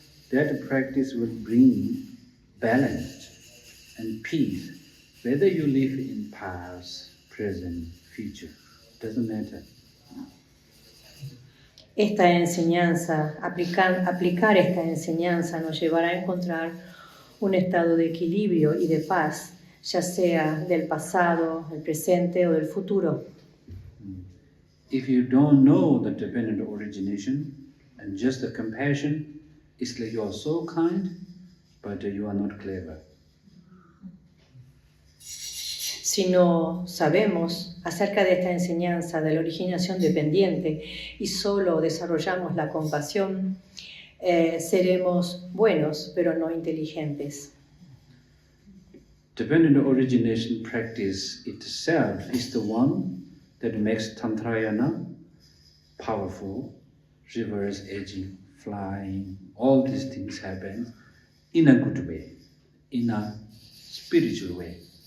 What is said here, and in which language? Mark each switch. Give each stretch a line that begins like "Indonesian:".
English: That practice will bring balance and peace, whether you live in past, present, future, doesn't matter.
Spanish: Esta enseñanza, aplicar esta enseñanza nos llevará a encontrar un estado de equilibrio y de paz, ya sea del pasado, del presente o del futuro.
English: If you don't know the dependent origination and just the compassion, it's like you are so kind, but you are not clever.
Spanish: Si no sabemos acerca de esta enseñanza de la originación dependiente y solo desarrollamos la compasión, seremos buenos, pero no inteligentes.
English: Dependent origination practice itself is the one that makes Tantrayana powerful, reverse aging, flying, all these things happen in a good way, in a spiritual way.